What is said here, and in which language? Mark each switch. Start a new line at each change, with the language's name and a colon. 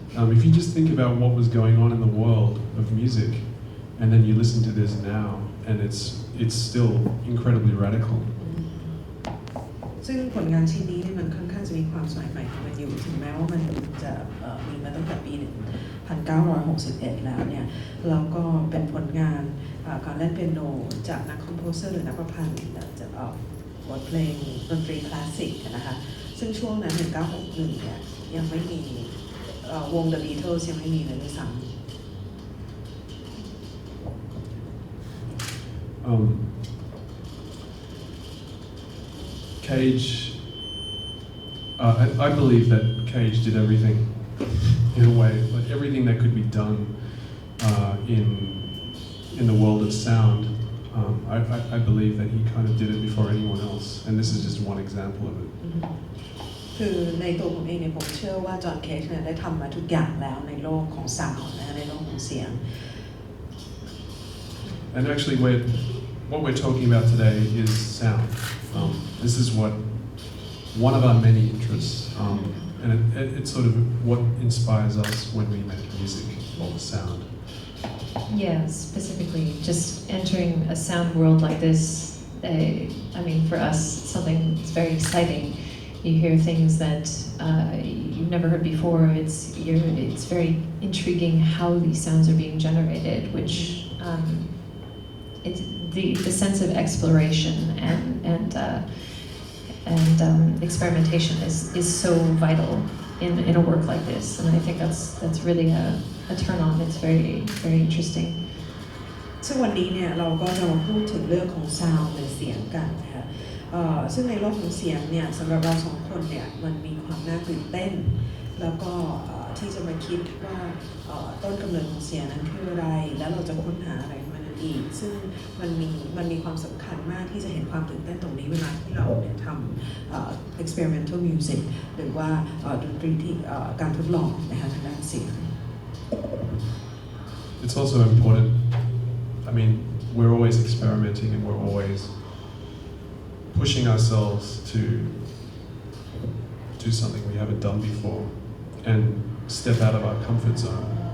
English: If you just think about what was going on in the world of music, and then you listen to this now, and it's still incredibly radical.
Thai: ซึ่งผลงานชิ้นนี้เนี่ยมันค่อนข้างจะมีความสมัยใหม่ของมันอยู่ถึงแม้ว่ามันจะมีมาตั้งแต่ปี 1961 แล้วเนี่ยแล้วก็เป็นผลงานการเล่นเปียโนจากนักคอมโพเซอร์หรือนักประพันธ์จากบทเพลงดนตรีคลาสสิกนะคะซึ่งช่วงนั้น 1961 เนี่ยยังไม่มีวง The Beatles ยังไม่มีเลยด้วยซ้ำ
English: Cage, I believe that Cage did everything in a way, like everything that could be done in the world of sound. I believe that he kind of did it before anyone else, and this is just one example of it.
Thai: คือในตัวผมเองเนี่ยผมเชื่อว่าจอห์นเคจเนี่ยได้ทำมาทุกอย่างแล้วในโลกของซาวด์นะในโลกของเสียง
English: And actually, what we're talking about today is sound. This is one of our many interests, and it's sort of what inspires us when we make music, or sound. Yeah, specifically just entering a sound world like this, I mean for us something that's very exciting. You hear things that you've never heard before. It's very intriguing how these sounds are being generated, which it's the sense of exploration and experimentation is so vital in a work like this, and I think that's really a turn on. It's very interesting.
Thai: ซึ่งวันนี้เนี่ยเราก็จะมาพูดถึงเรื่องของซาวด์ในเสียงกันนะคะ ซึ่งในโลกของเสียงเนี่ยสำหรับเราสองคนเนี่ยมันมีความน่าตื่นเต้นแล้วก็ที่จะมาคิดว่าต้นกำเนิดของเสียงนั้นคืออะไรแล้วเราจะค้นหาอะไรมันอีกซึ่งมันมีความสำคัญมากที่จะเห็นความตื่นเต้นตรงนี้เวลาที่เราเนี่ยทำexperimental music หรือว่าดนตรีที่การทดลองนะคะทางด้านเสียง
English: It's also important. I mean, we're always experimenting and we're always pushing ourselves to do something we haven't done before and step out of our comfort zone.